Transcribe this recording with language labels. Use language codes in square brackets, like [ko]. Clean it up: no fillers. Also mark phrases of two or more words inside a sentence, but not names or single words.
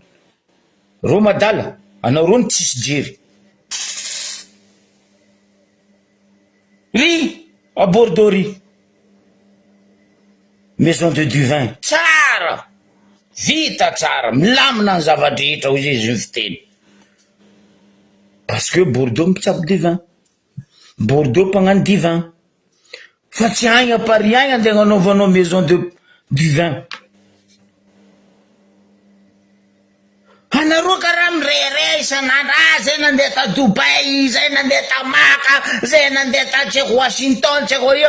[mg] Ro madala, anao ro ny tsisy jery. Ry a Bordeaux ry [fr] maison de Duvin [mg] tsara, vita tsara, milamina ny zavadrehetra hoy izy ny fiteny. [fr] Parce que [mg] Bordeaux mitsabo Duvin, Bordeaux mpagnano Duvin, fa tsy agny a Paris agny andeha gnanaovanao [fr] maison de Duvin. [mg] Anareo karaha mirere isan'andro, zay nandeha ta Dubai, zay nandeha ta Maka, zay nandeha ta tseko Washington, tseko io.